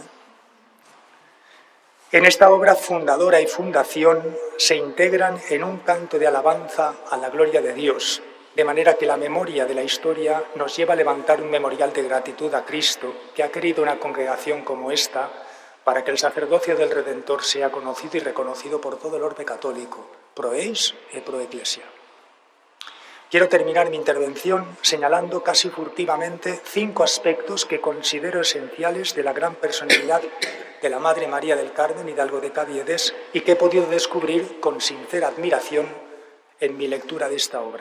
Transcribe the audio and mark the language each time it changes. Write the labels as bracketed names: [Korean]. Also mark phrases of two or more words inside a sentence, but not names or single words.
[Spanish] En esta obra fundadora y fundación se integran en un canto de alabanza a la gloria de Dios, de manera que la memoria de la historia nos lleva a levantar un memorial de gratitud a Cristo, que ha querido una congregación como esta, para que el sacerdocio del Redentor sea conocido y reconocido por todo el orbe católico, [Latin] pro eis e pro ecclesia. [Spanish] Quiero terminar mi intervención señalando casi furtivamente 5 aspectos que considero esenciales de la gran personalidad de la Madre María del Carmen, Hidalgo de Caviedes, y que he podido descubrir con sincera admiración en mi lectura de esta obra.